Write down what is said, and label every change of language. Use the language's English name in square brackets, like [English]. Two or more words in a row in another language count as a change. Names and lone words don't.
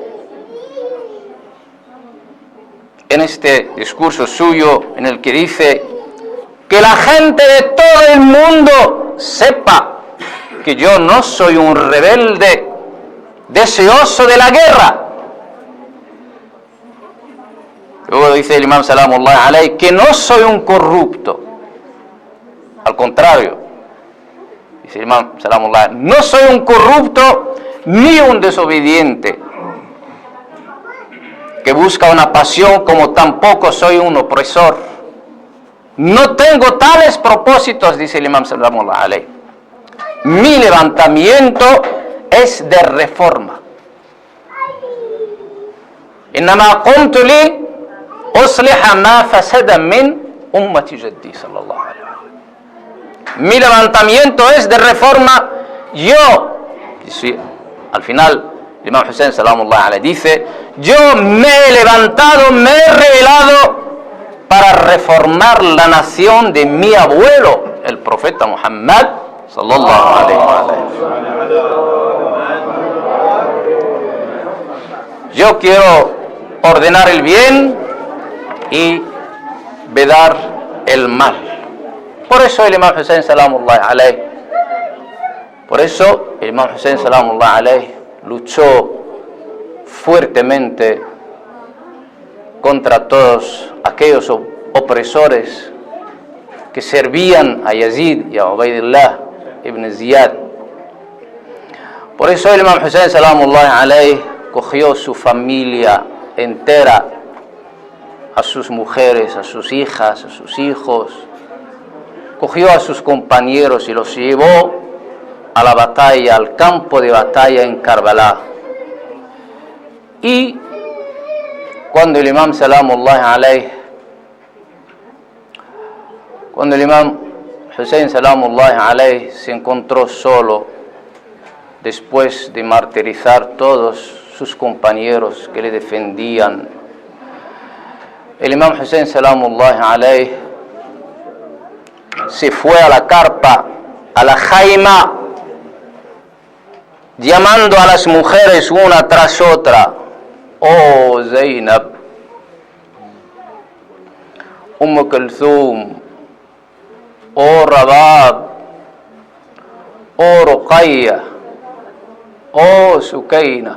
[Spanish] En este discurso suyo, en el que dice que la gente de todo el mundo sepa que yo no soy un rebelde deseoso de la guerra. Luego dice el imam [Arabic] سلام الله عليه [Spanish] que no soy un corrupto. Al contrario, dice el imam Salamullah, no soy un corrupto ni un desobediente que busca una pasión, como tampoco soy un opresor. No tengo tales propósitos, dice el imam [Arabic] سلام الله عليه. [Spanish] Mi levantamiento es de reforma. [Arabic] إنما قمت لأصلح ما فسد من أمة جدي صلى الله عليه وسلم. [Spanish] Mi levantamiento es de reforma. Yo, sí, al final, el imam Hussein [Arabic] سلام الله عليه [Spanish] dice, yo me he levantado, me he revelado para reformar la nación de mi abuelo, el profeta Muhammad [Arabic] صلى الله عليه وسلم. [Spanish] Yo quiero ordenar el bien y vedar el mal. Por eso el imam Hussein [Arabic] سلام الله عليه, [Spanish] luchó fuertemente contra todos aquellos opresores que servían a Yazid y a Ubaydullah ibn Ziyad. Por eso el imam Hussein [Arabic] سلام الله عليه [Spanish] cogió su familia entera, a sus mujeres, a sus hijas, a sus hijos, cogió a sus compañeros y los llevó a la batalla, al campo de batalla en Karbala. Y cuando el imam [Arabic] سلام الله عليه, [Spanish] cuando el imam Hussein [Arabic] سلام الله عليه [Spanish] se encontró solo, después de martirizar todos sus compañeros que le defendían, el imam Hussein [Arabic] سلام الله عليه [Spanish] se fue a la carpa, a la jaima, llamando a las mujeres una tras otra: oh Zainab, Kulthum, oh Rabab, oh Ruqayya, oh Sukaina.